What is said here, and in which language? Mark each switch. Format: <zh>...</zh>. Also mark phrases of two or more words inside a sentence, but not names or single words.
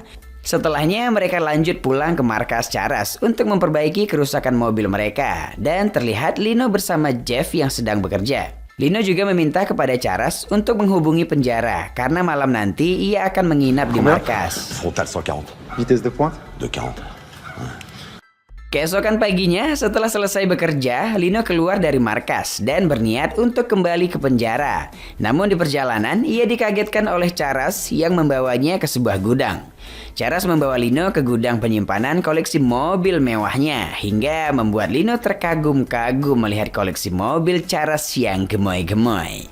<id>Setelahnya mereka lanjut pulang ke markas Charles untuk memperbaiki kerusakan mobil mereka, dan terlihat Lino bersama Jeff yang sedang bekerja. Lino juga meminta kepada Charles untuk menghubungi penjara karena malam nanti ia akan menginap di markas.</id> <fr>Frontal 140. Vitesse de pointe? De 40.</fr> <id>Keesokan paginya, setelah selesai bekerja, Lino keluar dari markas dan berniat untuk kembali ke penjara. Namun di perjalanan, ia dikagetkan oleh Charles yang membawanya ke sebuah gudang. Charles membawa Lino ke gudang penyimpanan koleksi mobil mewahnya, hingga membuat Lino terkagum-kagum melihat koleksi mobil Charles yang gemoy-gemoy.</id>